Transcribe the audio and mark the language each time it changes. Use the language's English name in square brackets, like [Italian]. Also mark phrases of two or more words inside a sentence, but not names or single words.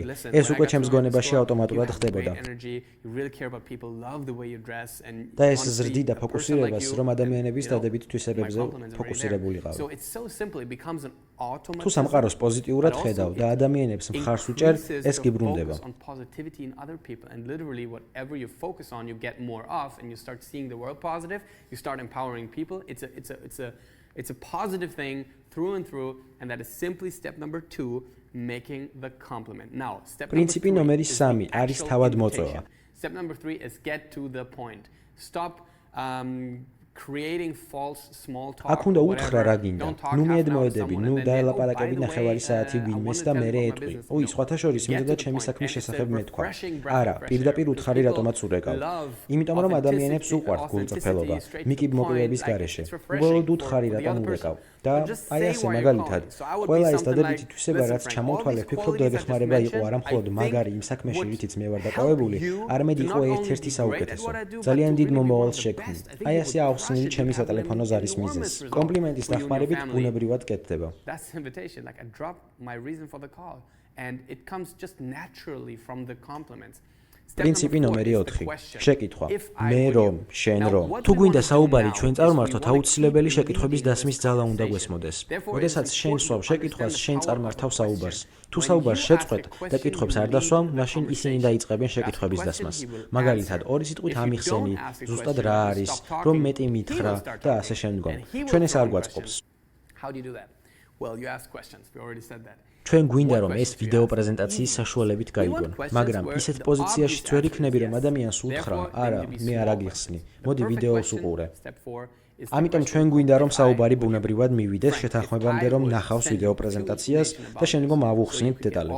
[Georgian] ეს უკვე ჩემს გონებაში ავტომატურად ხდებოდა. და ეს ზრდი და ფოკუსირებას, რომ ადამიანების დადებით თვისებებზე ფოკუსირებულიყავი. თუ სამყაროს პოზიტიურად ხედავ და ადამიანებს მხარს უჭერ, ეს გიბრუნდება. [English] It's a positive thing through and through, and that is simply step number 2, making the compliment. Now, step [Georgian] პრინციპი ნომერი 3 არის თავად მოწვევა. [English] Step number 3 is get to the point. Stop creating false small talk. [Georgian] აქ უნდა უთხრა რა გინდა. ნუ მიედმოედები, ნუ დაელაპარაკები ნახევარი საათი ვინმეს და მერე ეტყვი. ოი, სხვათა შორის მინდა ჩემი საქმის შესახებ მეთქვა. არა, პირდაპირ უთხარი რატომაც ურეკავ. იმიტომ რომ ადამიანებს უყვართ გულწრფელობა, მიკიბ მოკვლევების გარეშე. უბრალოდ უთხარი რატომ урეკავ. და აი ასე მაგალითად, ყველა ეს დადებითი თვისება რაც ჩამოთვალე, ვფიქრობ დაგეხმარება იყო არა მხოლოდ მაგარი იმ საქმეში, რითიც მე ვარ დაკავებული, არამედ იყო ერთ-ერთი საუკეთესო. ძალიან დიდ მომავალს შექმნი. აი ასე ახსნილი ჩემი სატელეფონო ზარის მიზეზს. კომპლიმენტის დახმარებით ბუნებრივად კეთდება. [English] That's the invitation, like I drop my reason for the call and it comes just naturally from the compliments. [Georgian] პრინციპი ნომერი 4. შეკითხვა. მე რომ, შენ რომ. თუ გვინდა საუბარი ჩვენ წარმართოთ, აუცილებელი შეკითხვების დასმის ძალა უნდა გვესმოდეს. როდესაც შენ სვავ შეკითხვას, შენ წარმართავ საუბარს. თუ საუბარს შეწყვეტ და კითხვებს არ დასვამ, მაშინ ისინი დაიწყებენ შეკითხვების დასმას. მაგალითად, ორი სიტყვით ამიხსენი, ზუსტად რა არის, რომ მეტი მითხრა და ასე შემდგომ. ჩვენ ეს არ გვაწყობს. [English] How do you do that? Well, you ask questions. We already said that. [Georgian] ჩვენ გვინდა რომ ეს ვიდეო პრეზენტაციის საშუალებით გაიგონ, მაგრამ ისეთ პოზიციაშიც ვერ იქნები რომ ადამიანს უთხრა, არა, მე არ აგიხსნი. მოდი ვიდეოს უყურე. ამიტომ ჩვენ გვინდა რომ საუბარი ბუნებრივად მივიდეს შეთანხმებამდე რომ ნახავს ვიდეო პრეზენტაციას და შემდგომ ავუხსნით დეტალებს.